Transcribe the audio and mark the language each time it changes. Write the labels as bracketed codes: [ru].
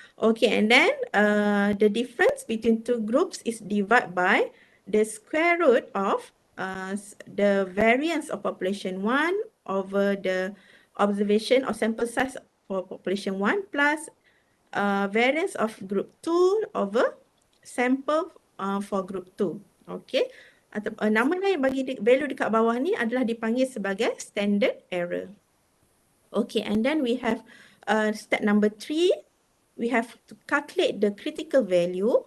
[en] Okay, and then the difference between two groups is divided by the square root of the variance of population 1 over the observation or sample size for population 1 plus variance of group 2 over sample for group 2. Okay. [ms] Atau nama lain bagi value dekat bawah ni adalah dipanggil sebagai standard error. [en] Okay, and then we have step number 3, we have to calculate the critical value.